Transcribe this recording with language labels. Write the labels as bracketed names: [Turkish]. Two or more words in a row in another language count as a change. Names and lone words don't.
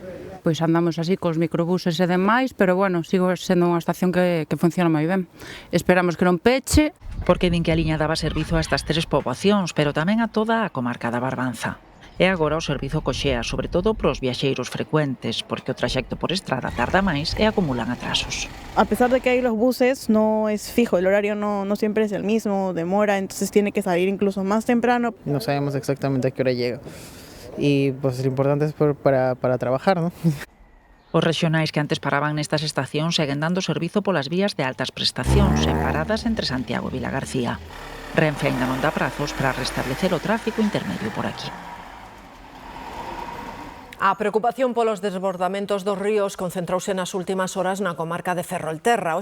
[Galician] Pois andamos así cos microbuses e demais, pero bueno, sigo sendo unha estación que funciona moi ben. Esperamos que non peche. Porque din que a liña daba servizo a estas 3 poboacións, pero tamén a toda a comarca da Barbanza. E agora o servizo coxea, sobre todo pros viaxeiros frecuentes, porque o traxecto por estrada tarda máis e acumulan atrasos. [Spanish] A pesar de que hay los buses, no es fijo, el horario no siempre es el mismo, demora, entonces tiene que salir incluso más temprano. No sabemos exactamente a qué hora llega. Y pues lo importante es para trabajar, ¿no? [Galician] Os rexionais que antes paraban nestas estacións seguen dando servizo polas vías de altas prestacións en paradas entre Santiago e Vilagarcía. Renfe ainda non dá prazos para restablecer o tráfico intermedio por aquí. A preocupación polos desbordamentos dos ríos concentrouse nas últimas horas na comarca de Ferrolterra.